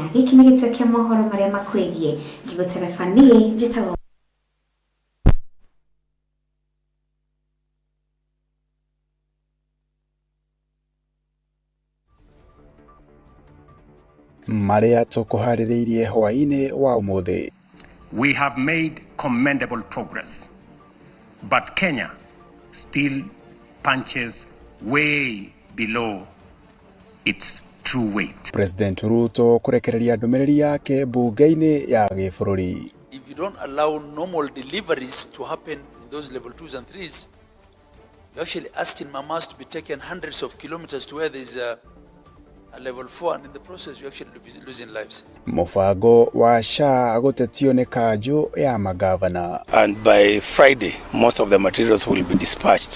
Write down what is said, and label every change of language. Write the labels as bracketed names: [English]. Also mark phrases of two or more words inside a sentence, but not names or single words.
[Kikuyu] Gĩkĩ nĩ gĩtũo kĩa mohoro marĩa makwĩgiĩ. Ngĩgũtereba niĩ njĩtagwo marĩa tũkũharĩrĩirie hwaĩ-inĩ wa ũmũthĩ. [English] We have made commendable progress, but Kenya still punches way below its true weight. [Kikuyu] President Ruto kũrekereria ndũmĩrĩri yake mbunge-inĩ ya gĩbũrũri. [English] If you don't allow normal deliveries to happen in those level 2s and 3s, you're actually asking mamas to be taken hundreds of kilometers to where there's a level 4, and in the process you're actually losing lives. [Kikuyu] Mũbango wa SHA gũtetio nĩ kanjũ ya magavana. [English] And by Friday, most of the materials will be dispatched.